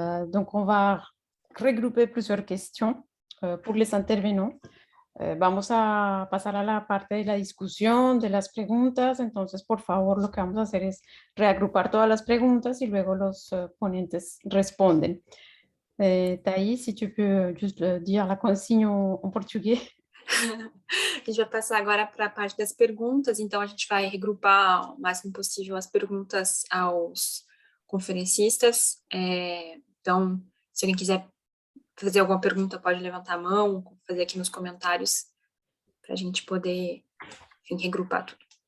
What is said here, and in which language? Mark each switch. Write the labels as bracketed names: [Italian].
[French] Donc, on va regrouper plusieurs questions pour les intervenants. [Spanish] Vamos a pasar a la parte de la discusión, de las preguntas. Entonces, por favor, lo que vamos a hacer es reagrupar todas las preguntas y luego los ponentes responden. [French] Thaís, si tu peux juste dire la consigne en português. [Portuguese] A gente vai passar agora para a parte das perguntas, então a gente vai regrupar o máximo possível as perguntas aos conferencistas. Então, se alguém quiser fazer alguma pergunta, pode levantar a mão, fazer aqui nos comentários, para a gente poder, enfim, regrupar tudo.